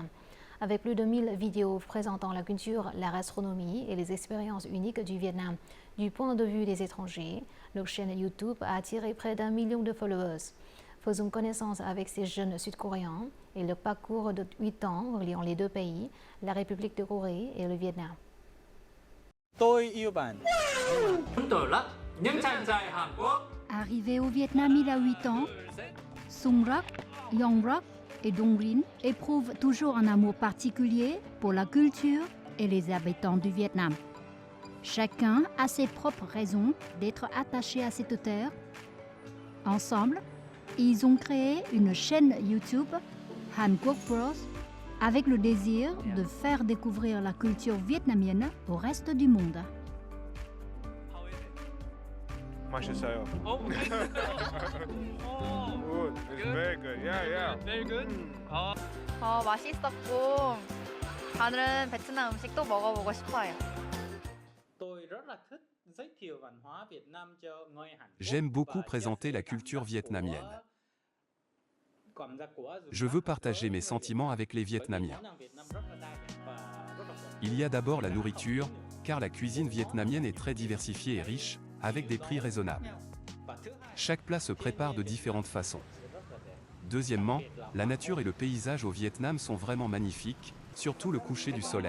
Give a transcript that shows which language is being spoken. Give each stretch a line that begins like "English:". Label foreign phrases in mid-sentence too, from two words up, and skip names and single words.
French: Avec plus de 1000 vidéos présentant la culture, la gastronomie et les expériences uniques du Vietnam, du point de vue des étrangers, leur chaîne YouTube a attiré près d'1 million de followers. Faisons connaissance avec ces jeunes sud-coréens et leur parcours de 8 ans reliant les 2 pays, la République de Corée et le Vietnam.
Vietnamese: Tôi yêu bạn. Chúng tôi là những chàng trai Hàn Quốc.
French: Arrivé au Vietnam il a 8 ans, Sung Rak, Yong Rak et Dong Rin éprouvent toujours un amour particulier pour la culture et les habitants du Vietnam. Chacun a ses propres raisons d'être attaché à cette terre. Ensemble, ils ont créé une chaîne YouTube, Hàn Quốc Bros, avec le désir de faire découvrir la culture vietnamienne au reste du monde.
Korean: 맛있어요.
English: Good. It's very good. Yeah. Very good.
Korean: 맛있었고 다른 베트남 음식도 먹어보고 싶어요.
Vietnamese: Tôi rất là thích giới thiệu văn hóa Việt Nam cho người Hàn Quốc.
French: J'aime beaucoup présenter la culture vietnamienne. Je veux partager mes sentiments avec les Vietnamiens. Il y a d'abord la nourriture, car la cuisine vietnamienne est très diversifiée et riche, avec des prix raisonnables. Chaque plat se prépare de différentes façons. Deuxièmement, la nature et le paysage au Vietnam sont vraiment magnifiques, surtout le coucher du soleil.